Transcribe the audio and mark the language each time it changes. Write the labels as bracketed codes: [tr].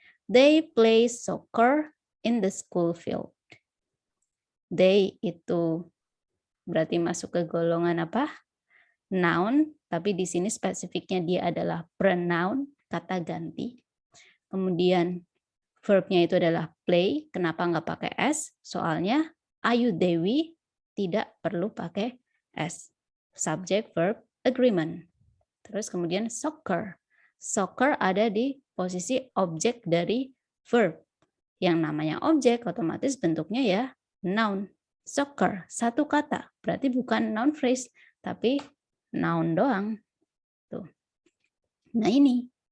[en] They play soccer in the school field. [id] They itu berarti masuk ke golongan apa? Noun, tapi di sini spesifiknya dia adalah pronoun, kata ganti. Kemudian verbnya itu adalah play. Kenapa nggak pakai S? Soalnya Ayu Dewi tidak perlu pakai S. [en] Subject, verb, agreement. [id] Terus kemudian soccer. Soccer ada di posisi objek dari verb. Yang namanya objek otomatis bentuknya ya noun. Soccer, satu kata. Berarti bukan noun phrase, tapi noun doang. Tuh. Nah ini.